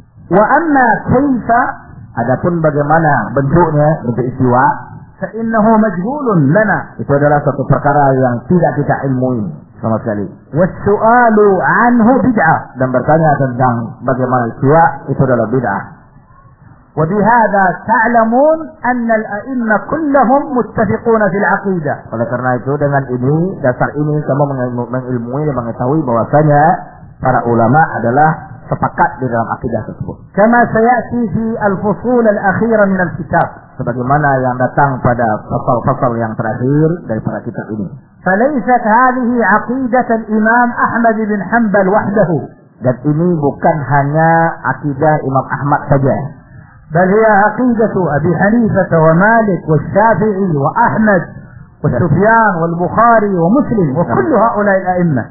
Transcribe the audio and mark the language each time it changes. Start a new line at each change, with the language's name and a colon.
Arabic: Wa amma kaifa,
Indonesian: adapun bagaimana bentuknya, bentuk istiwa,
Arabic: fa innahu majhulun lana,
Indonesian: itu adalah suatu perkara yang tidak kita ilmui sama sekali.
Arabic: Was-su'alu 'anhu bid'ah,
Indonesian: dan bertanya tentang bagaimana istiwa itu adalah bid'ah.
Arabic: وبهذا تعلمون أن الأئمة كلهم متفقون في العقيدة.
Indonesian: Oleh karena itu, dengan ini, dasar ini, semua mengilmui dan mengetahui bahwasanya para ulama adalah sepakat di dalam akidah tersebut.
Arabic: كما سيأتي في الفصول الأخيرة من الكتاب.
Indonesian: Sebagaimana yang datang pada fasal-fasal yang terakhir dari para kitab ini.
Arabic: فليست هذه عقيدة الإمام أحمد بن حنبل وحده.
Indonesian: Dan ini bukan hanya akidah Imam Ahmad saja.
Arabic: بل هي عقيدة أبي حنيفة ومالك والشافعي وأحمد وسفيان والبخاري ومسلم وكل هؤلاء الأئمة.